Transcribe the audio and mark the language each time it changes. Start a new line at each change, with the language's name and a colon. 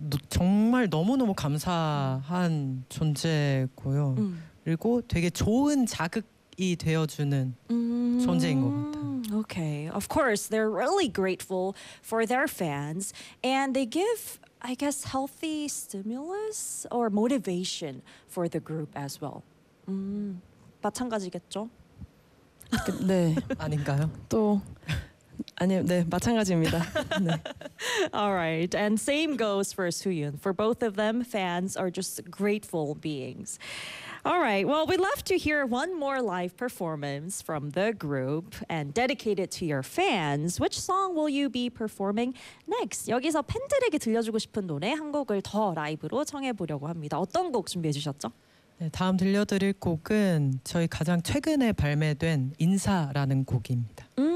Korean: 정말 너무너무 감사한 존재고요. 그리고 되게 좋은 자극이 되어주는 존재인 것 같아요.
English: Okay, of course, they're really grateful for their fans and they give, I guess, healthy stimulus or motivation for the group as well.
Korean: 마찬가지겠죠? 네. 아닌가요? 또... 아니요, 네, 마찬가지입니다. 네.
English: All right, and same goes for Suyun. For both of them, fans are just grateful beings. All right, well, we'd love to hear one more live performance from the group and dedicate it to your fans. Which song will you be performing next?
Korean: 여기서 팬들에게 들려주고 싶은 노래 한 곡을 더 라이브로 청해보려고 합니다. 어떤 곡 준비해 주셨죠? 네, 다음 들려드릴 곡은 저희 가장 최근에 발매된 인사라는 곡입니다.